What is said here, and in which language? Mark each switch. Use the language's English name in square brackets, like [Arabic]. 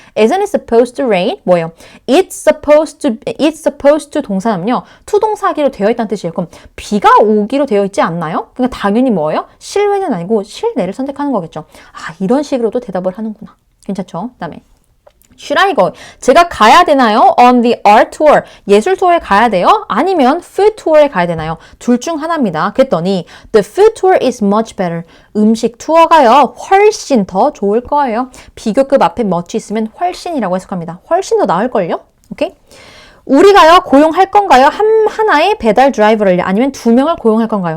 [English] Isn't it supposed to rain? [Korean] 뭐예요? [English] It's supposed to [Korean] 동사는요. 투동사기로 되어 있다는 뜻이에요. 그럼 비가 오기로 되어 있지 않나요? 그러니까 당연히 뭐예요? 실외는 아니고 실내를 선택하는 거겠죠. 아, 이런 식으로도 대답을 하는구나. 괜찮죠? 그다음에 [English] Should I go? [Korean] 제가 가야 되나요? [English] On the art tour. [Korean] 예술 투어에 가야 돼요? 아니면 [English] food tour [Korean] 에 가야 되나요? 둘 중 하나입니다. 그랬더니 [English] the food tour is much better. [Korean] 음식 투어가요. 훨씬 더 좋을 거예요. 비교급 앞에 much 있으면 훨씬이라고 해석합니다. 훨씬 더 나을걸요? 오케이? 우리가요 고용할 건가요? 하나의 배달 드라이버를 아니면 2명을 고용할 건가요?